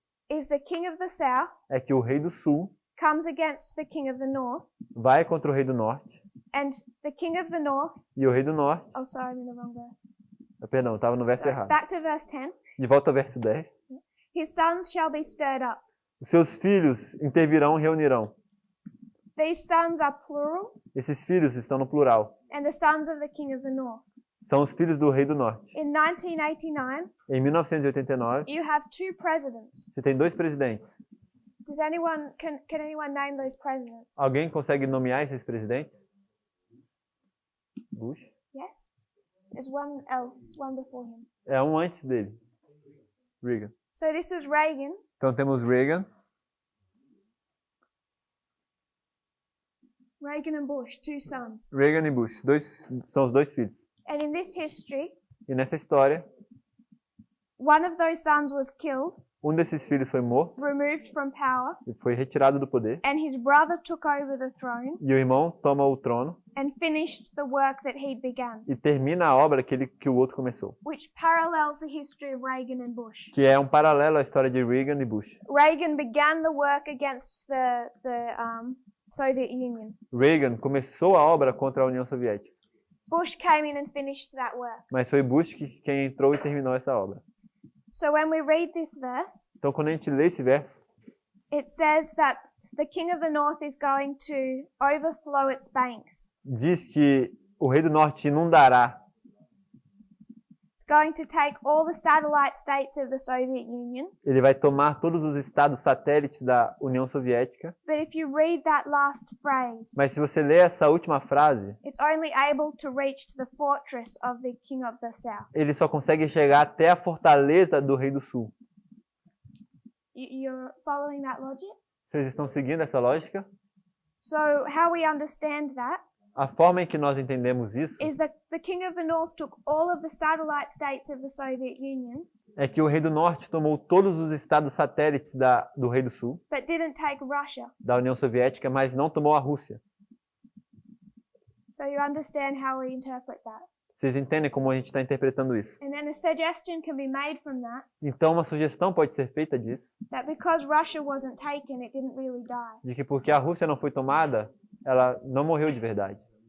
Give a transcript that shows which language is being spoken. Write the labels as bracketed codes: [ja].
[en] is the king of the south [pt] é que o rei do sul [en] comes against the king of the north, [pt] vai contra o rei do norte, [en] and the king of the north, [pt] e o rei do norte... [en] oh sorry, I'm in the wrong verse. [pt] Perdão, estava no verso [en] Sorry, [pt] errado. [en] back to verse 10. [pt] De volta ao verso 10. [en] His sons shall be stirred up. [pt] Os seus filhos intervirão e reunirão. [en] These sons are plural, [pt] Esses filhos estão no plural. [en] and the sons of the king of the north. [pt] São os filhos do rei do norte. [en] In 1989, [pt] Em 1989, [en] you have two presidents. [pt] você tem dois presidentes. [en] Does anyone can anyone name those presidents? [pt] Alguém consegue nomear esses presidentes? [en] Bush? Yes. There's one else, one before him. [pt] É um antes dele. Reagan. [en] So this is Reagan, [pt] Então temos Reagan, [en] Reagan and Bush, two sons. [pt] Reagan e Bush, são os dois filhos. [en] And in this history, [pt] E nessa história, [en] one of those sons was killed, [pt] um desses filhos foi morto, [en] removed from power, [pt] e foi retirado do poder, [en] and his brother took over the throne [pt] e o irmão toma o trono [en] and finished the work that he'd begun, [pt] e termina a obra que o outro começou, [en] which parallels the history of Reagan and Bush. [pt] que é um paralelo à história de Reagan e Bush. [en] Reagan began the work against the Soviet Union. [pt] Reagan começou a obra contra a União Soviética, [en] Bush came in and finished that work. [pt] mas foi Bush quem entrou e terminou essa obra. [en] So when we read this verse, [pt] Então, quando a gente lê esse verso, [en] it says that the king of the north is going to overflow its banks. [pt] diz que o rei do norte inundará, [en] It's going to take all the satellite states of the Soviet Union. [pt] ele vai tomar todos os estados satélites da União Soviética. [en] But if you read that last phrase, [pt] Mas se você ler essa última frase, [en] it's only able to reach to the fortress of the king of the south. [pt] ele só consegue chegar até a fortaleza do rei do sul. [en] You're following that logic? [pt] Vocês estão seguindo essa lógica? [en] So how we understand that [pt] A forma em que nós entendemos isso [en] is that the king of the north took all of the satellite states of the Soviet Union, [pt] é que o rei do norte tomou todos os estados satélites do rei do sul, [en] but didn't take Russia. [pt] da União Soviética, mas não tomou a Rússia. [en] So you understand how we interpret that. [pt] Vocês entendem como a gente está interpretando isso? [en] And then a suggestion can be made from that, [pt] Então, uma sugestão pode ser feita disso, [en] that because Russia wasn't taken, it didn't really die. [pt] de que porque a Rússia não foi tomada, ela não morreu de verdade.